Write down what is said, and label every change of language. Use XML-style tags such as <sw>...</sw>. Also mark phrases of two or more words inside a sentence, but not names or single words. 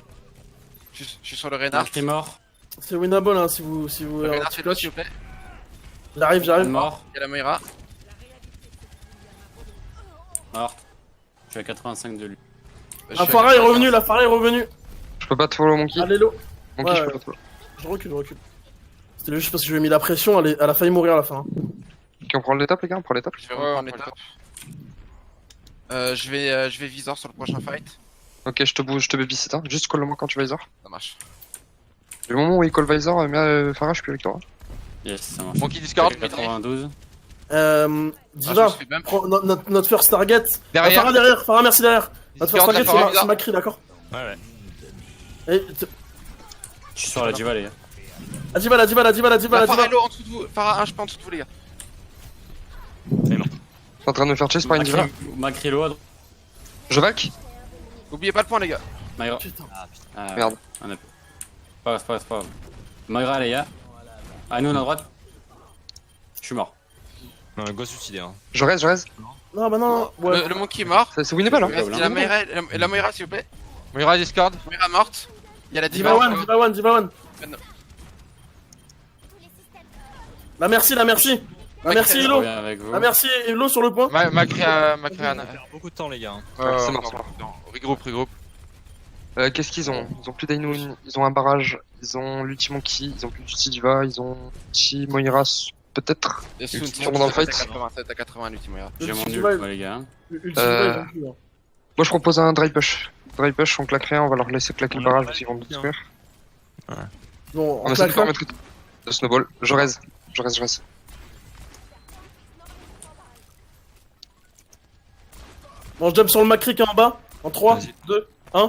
<fr>Je suis sur le Renard. Macri, mort. C'est winnable hein, si vous. Le Renard petit c'est low clutch. s'il vous plaît. J'arrive. Mort. Il y a la Moira. Mort. Je suis à 85 de lui. La Farah est revenue. Je peux pas te follow, Monkey. Allez, low. Monkey, Ouais, je peux pas te follow. Je recule. C'était juste parce que je lui ai mis la pression, elle a failli mourir à la fin. Ok, on prend l'étape, les gars, on prend l'étape. Je vais Ouais, reprendre on les prend le tops. Je vais visor sur le prochain fight. Ok, je te babysit, hein. Juste call-le-moi quand tu vas Visor. Ça marche. Du moment où il call Visor, Farah, je suis plus avec toi. Yes, ça marche. Monkey Discord. 92. Diva, je me fais bump. prends notre</fr> <en>first target.</en> <fr>Derrière. Farah derrière, Farah merci derrière. Notre first Discord, target Farah. c'est Macri, d'accord. Ouais. Et Je suis sur la diva, les gars. la diva. La Farah est low en dessous de vous. Farah 1 je pense en dessous de vous les gars. en train de me faire chase par une diva. Macrilo à droite. Je vac. Oubliez pas le point, les gars. Myra. Putain. Ah, Merde. On a... Pas grave. Myra, les gars. Ah, nous, on a droite. Je suis mort. Non, le gosse suicidaire. Hein. Je reste. Non, bah non. Ouais. Le Monkey est mort. C'est winnable, hein. Il y a la Moira, s'il vous plaît. Moira Discord. Moira morte. Il y a la Diva Diva. one, Diva one. La merci. La merci, Je Elo. reviens avec vous. La merci, Elo sur le point. Macri On perd beaucoup de temps, les gars. Hein. c'est mort. Regroupe. Qu'est-ce qu'ils ont? Ils ont plus d'Ainoun, ils ont un barrage, ils ont l'ulti Monkey, ils ont plus d'ulti Diva, ils ont ulti Moira peut-être. Et Soon, Sûrement dans le fight. 87 à 80 l'ulti Moira. J'ai mon Ulti ult, Diva, moi, les gars. Ulti Diva, ils ont plus, hein. Moi je propose un</fr> <en>dry push. Dry push,</en> <fr>on claque rien, on va leur laisser claquer le barrage parce qu'ils vont nous détruire. Bon, On essaie de faire mettre le snowball. Je reste. Bon, je jump sur le Macri qui est en bas. En 3, Vas-y. 2, 1.</fr>